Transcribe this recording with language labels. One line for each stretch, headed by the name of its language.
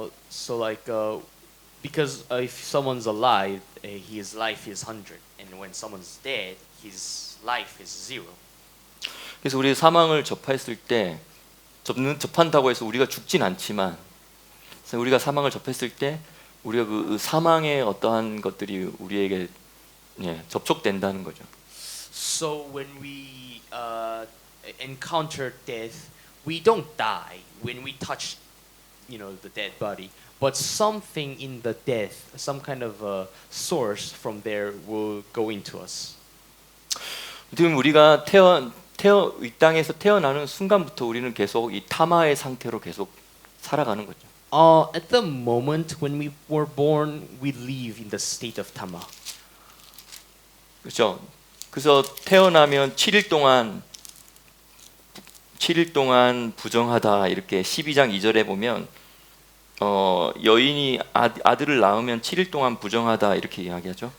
English: So like because if someone's alive, his life is 100, and when someone's dead, his life is 0.
Korean: 그래서 우리 사망을 접했을 때 접한다고 해서 우리가 죽진 않지만, 그래서 우리가 사망을 접했을 때 우리가 그 사망의 어떠한 것들이 우리에게 접촉된다는 거죠.
English: So when we encounter death, we don't die when we touch, the dead body. But something in the death, some kind of source from there will go into us.
Korean: 지금 우리가 이 땅에서 태어나는 순간부터 우리는 계속 이 타마의 상태로 계속 살아가는 거죠.
English: At the moment when we were born, we live in the state of tama.
Korean: 그렇죠. 그래서 태어나면 7일 동안 부정하다, 이렇게 12장 2절에 보면 여인이 아들을 낳으면 7일 동안 부정하다, 이렇게 이야기하죠.